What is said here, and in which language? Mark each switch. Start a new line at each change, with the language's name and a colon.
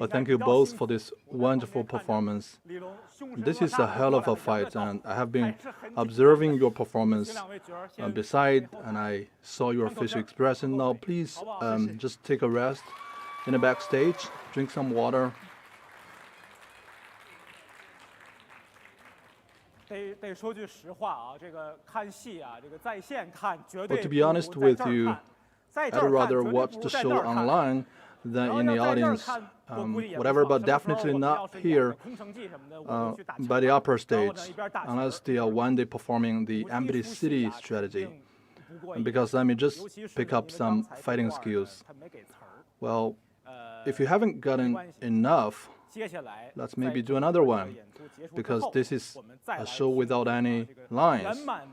English: Well, thank you both for this wonderful performance. This is a hell of a fight, and I have been observing your performance beside, and I saw your facial expression. Now, please just take a rest in the backstage, drink some water.
Chinese: 得说句实话啊，这个看戏啊，这个在线看绝对
English: But to be honest with you, I'd rather watch the show online than in the audience, whatever, but definitely not here by the upper stage, unless they are one day performing the Empty City strategy. Because let me just pick up some fighting skills. Well, if you haven't gotten enough, let's maybe do another one, because this is a show without any lines.